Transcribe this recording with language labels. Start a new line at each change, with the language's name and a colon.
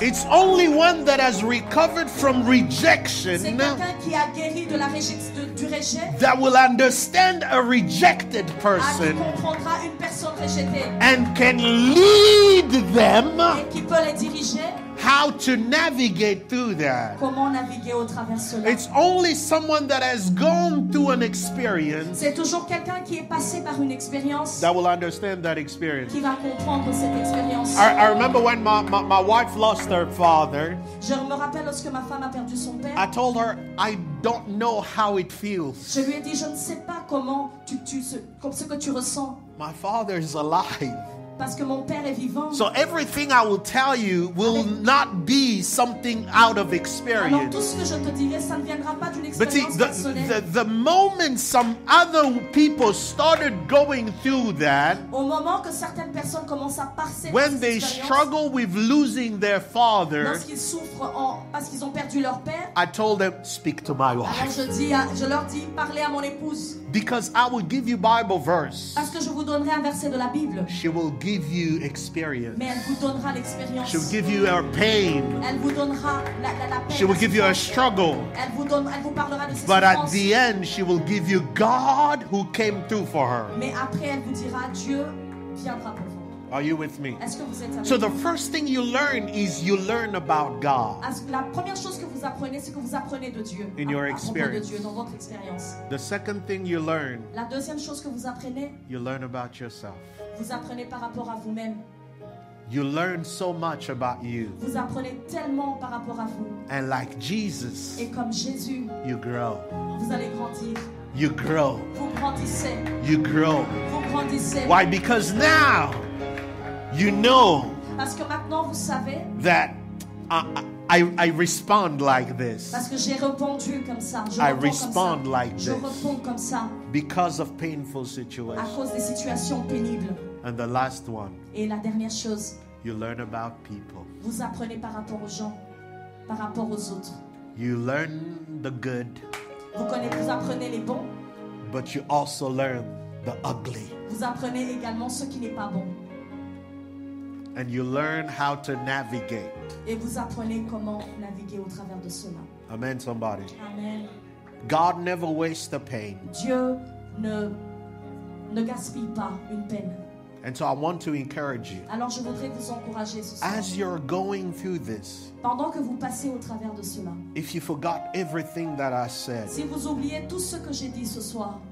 English: It's only one that has recovered from
French: C'est
English: rejection
French: quelqu'un qui a guéri de du rejet,
English: that will understand a rejected
French: qui
English: person
French: comprendra une personne rejetée
English: and can lead them
French: et qui peut les diriger.
English: how to navigate through that.
French: Comment naviguer au travers cela?
English: It's only someone that has gone through an experience
French: C'est toujours quelqu'un qui est passé par une expérience
English: that will understand that experience.
French: qui va comprendre cette expérience.
English: I remember when my wife lost her father,
French: Je me rappelle lorsque ma femme a perdu son père.
English: I told her, I don't know how it feels.
French: Je lui ai dit, je ne sais pas comment ce que tu ressens.
English: My father is alive.
French: Parce que mon père est vivant.
English: So everything I will tell you will not be something out of
French: Alors
English: experience.
French: tout ce que je te dirai, ça ne viendra pas d'une
English: But see,
French: expérience personnelle.
English: the moment some other people started going through that,
French: Au moment que certaines personnes commencent à passer
English: when
French: par
English: they
French: cette expérience,
English: struggle with losing their father,
French: lorsqu'ils souffrent parce qu'ils ont perdu leur père,
English: I told them, speak to my
French: alors
English: wife.
French: je leur dis, parlez à mon épouse.
English: Because I will give you Bible verse.
French: Parce que je vous donnerai un verset de la Bible.
English: She will give you experience.
French: Mais elle vous donnera l'expérience.
English: She will give you her pain.
French: Elle vous donnera la peine.
English: She will
French: la
English: give you a
French: souffrance.
English: struggle.
French: Elle vous parlera de ses
English: But at
French: souffrances.
English: the end, she will give you God who came through for her.
French: Mais après, elle vous dira, Dieu viendra pour vous.
English: Are you with me?
French: Est-ce que vous êtes avec
English: So the
French: moi?
English: first thing you learn is you learn about God.
French: La première chose que vous apprenez, c'est que vous apprenez de Dieu.
English: In your
French: à propos de
English: experience.
French: Dieu, dans votre expérience.
English: The second thing you learn,
French: La deuxième chose que vous apprenez,
English: you learn about yourself.
French: vous apprenez par rapport à vous-même.
English: You learn so much about you.
French: Vous apprenez tellement par rapport à vous.
English: And like Jesus,
French: Et comme Jésus,
English: you grow.
French: vous allez grandir.
English: You grow.
French: Vous grandissez.
English: You grow.
French: Vous grandissez.
English: Why? Because now you know
French: Parce que maintenant, vous savez,
English: that I respond like this.
French: parce que j'ai répondu comme ça. Je
English: I
French: réponds comme
English: respond
French: ça.
English: like
French: Je
English: this.
French: réponds comme ça
English: Because of painful
French: à
English: situations.
French: cause des situations pénibles.
English: And the last one,
French: Et la dernière chose,
English: You learn about people.
French: Vous apprenez par rapport aux gens, par rapport aux autres.
English: You learn the good,
French: Vous apprenez les bons,
English: but you also learn the ugly.
French: vous apprenez également ce qui n'est pas bon.
English: And you learn how to navigate.
French: Et vous apprenez comment naviguer au travers de cela.
English: Amen, somebody.
French: Amen.
English: God never wastes the pain.
French: Dieu ne gaspille pas une peine.
English: And so I want to encourage you.
French: Alors je voudrais vous encourager ce soir.
English: As you're going through this,
French: Pendant que vous passez au travers de cela,
English: if you forgot everything that I said,
French: si vous oubliez tout ce que j'ai dit ce soir,